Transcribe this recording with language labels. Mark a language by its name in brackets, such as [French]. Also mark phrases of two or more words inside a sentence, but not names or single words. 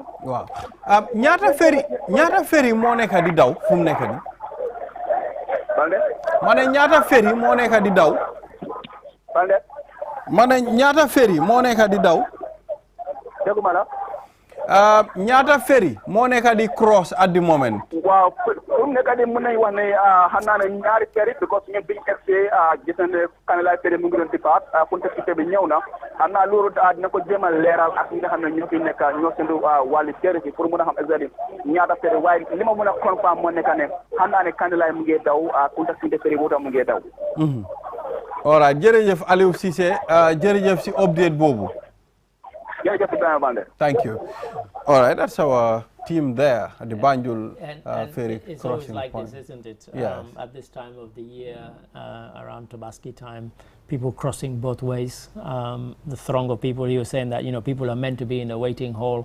[Wolof] waaw ñaata ferry moo nekk di daw fu mu nekk nii. Balde. ma ne ñaata ferry moo nekk di daw. Balde. ma ne ñaata ferry moo nekk di daw. dégguma la. ñaata ferry moo nekk di [English] cross at the moment. [Wolof] waaw fu mu nekk di mën nañu wax ne xam naa ne ñaari ferry because ñun biñu egsee gis nañ ne Kanilai ferry mu ngi doon [French] départ contexte [Wolof] bi ñëw na xam naa loolu dina ko jéem a leeral ak ñi nga xam ne ñoo fi nekk ñoo seen wàllu ferry si pour mën a xam exactement ñaata ferry waaye li ma mën a confirm moo nekk ne xam naa ne Kanilai mu ngi daw contexte ferry boobu mu ngi daw. [English] all right [Wolof] jërëjëf Aliou Cissé jërëjëf si update boobu. [English] Thank you. All right, that's our team there at the Banjul ferry it's crossing always like point. this, isn't it? Yes. At this time of the year, around Tobaski time, people crossing both ways. The throng of people, you were saying that, people are meant to be in a waiting hall.